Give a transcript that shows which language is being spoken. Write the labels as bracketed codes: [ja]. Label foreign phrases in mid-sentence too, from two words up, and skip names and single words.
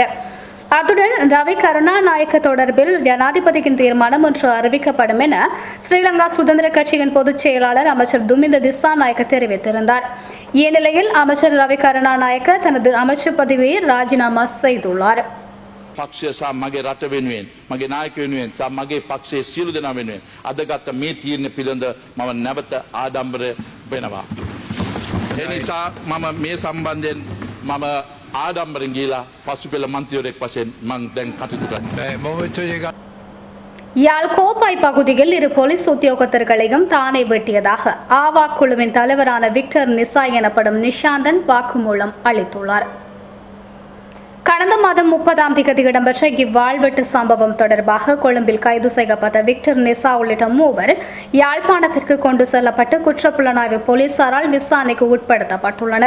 [ta] அத்துடன் ரவி கருணாநாயக்க தொடர்பில் ஜனாதிபதியின் தீர்மானம் ஒன்று அறிவிக்கப்படும் என ஸ்ரீலங்கா சுதந்திர கட்சியின் பொதுச் செயலாளர் அமைச்சர் துமிந்த திசாநாயக்க தெரிவித்திருந்தார். இந்நிலையில் அமைச்சர் ரவி கருணாநாயக்க தனது அமைச்சர் பதவியை ராஜினாமா செய்துள்ளார். [si] පක්ෂය සහ මගේ රට වෙනුවෙන් මගේ නායක වෙනුවෙන් සහ මගේ පක්ෂයේ සියලු දෙනා වෙනුවෙන් අද ගත්ත මේ තීරණය පිළිබඳ මම නැවත ආඩම්බර වෙනවා. ඒ නිසා මම මේ සම්බන්ධයෙන් මම ආඩම්බරෙන් ගිහිලා පසුපෙළ මන්ත්‍රීවරයෙක් වශයෙන් මම දැන් කටයුතු කරනවා. [ta] யாழ் கோப்பாய் பகுதியில் 2 போலீஸ் உத்தியோகத்தர்களையும் தானே வெட்டியதாக ஆவா குழுவின் தலைவரான விக்டர் நிசா எனப்படும் நிஷாந்தன் வாக்குமூலம் அளித்துள்ளார். கடந்த மாதம் 30ஆம் தேதி இடம்பெற்ற இவ்வாழ்வெட்டு சம்பவம் தொடர்பாக கொழும்பில் கைது செய்யப்பட்ட விக்டர் நிசா உள்ளிட்ட 3 யாழ்ப்பாணத்திற்கு கொண்டு செல்லப்பட்டு குற்றப்புலனாய்வு போலீசாரால் விசாரணைக்கு உட்படுத்தப்பட்டுள்ளனர்.